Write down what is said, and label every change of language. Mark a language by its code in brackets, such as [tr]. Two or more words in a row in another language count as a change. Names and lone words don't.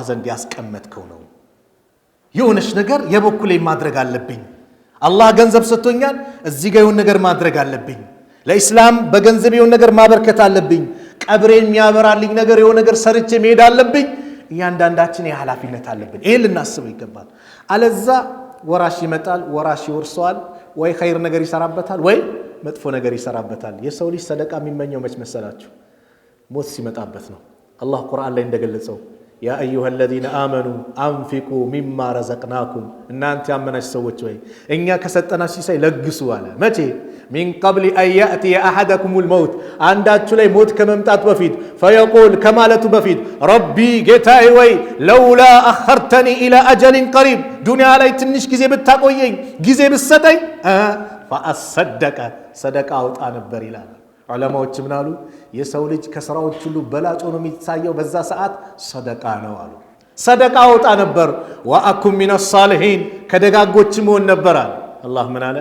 [am] ዘንድ ያስቀመጥከው ነው። የሆነች ነገር የበኩሌ ማድረግ አለብኝ። አላህ ገንዘብ ሰጥቶኛል፣ እዚህ ጋር የሆነ ነገር ማድረግ አለብኝ። ለኢስላም በገንዘብ የሆነ ነገር ማበርከት አለብኝ። ቀብሬን የሚያበራልኝ ነገር የሆነ ነገር ሰርቼ መሄድ አለብኝ። እያንዳንዳችን የኃላፊነት አለብን። ይሄን ልናስበው ይገባል። አለዛ ወራሽ ይመጣል፣ ወራሽ ይወርሰዋል። ወይ ኸይር ነገር ይሰራበታል ወይ መጥፎ ነገር ይሰራበታል። የሰው ልጅ ሰደቃ የሚመኘው መች መሰላችሁ? ሞት ሲመጣበት ነው። አላህ ቁርአን ላይ እንደገለጸው [ar] يا أيها الذين آمنوا أنفقوا مما رزقناكم [am] እናንተ ያመናችሁ ሰዎች ወይ እኛ ከሰጠናችሁ ሲሳይ ለግሱ አለ። መቼ? [ar] من قبل أن يأتي أحدكم الموت [am] አንዳችሁ ላይ ሞት ከመምጣቱ በፊት فيقول ከማለቱ በፊት ربي ጌታዬ ወይ [ar] لولا أخرتني إلى أجل قريب [am] ዱንያ ላይ ትንሽ ጊዜ ብታቆየኝ ጊዜ ብትሰጠኝ فأصدق ሰደቃ አውጣ ነበር ይላል። ዑለማዎች ምን አሉ? የሰው ልጅ ከሥራዎች ሁሉ በላጭ ሆኖ የሚታየው በዛ ሰዓት ሰደቃ ነው አሉ። ሰደቃ አውጣ ነበር። [ar] وأكن من الصالحين [am] ከደጋጎችም ሆን ነበር አለ። አላህ ምን አለ?